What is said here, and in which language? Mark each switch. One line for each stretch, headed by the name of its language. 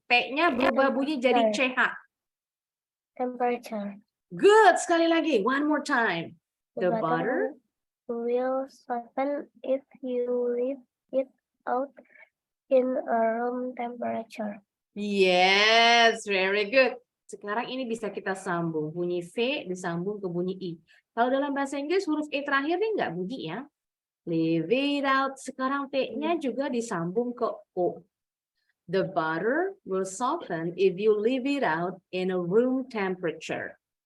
Indonesian: P-nya berubah bunyi jadi CH.
English: temperature. Good.
Indonesian: Sekali lagi.
English: One more time. The butter will soften if you leave it out in a room temperature. Yes, very good.
Indonesian: Sekarang ini bisa kita sambung. Bunyi V disambung ke bunyi I. Kalau dalam bahasa Inggris huruf E terakhir ini nggak bunyi ya.
English: Leave it out.
Indonesian: Sekarang T-nya juga disambung ke O.
English: The butter will soften if you leave it out in a room temperature.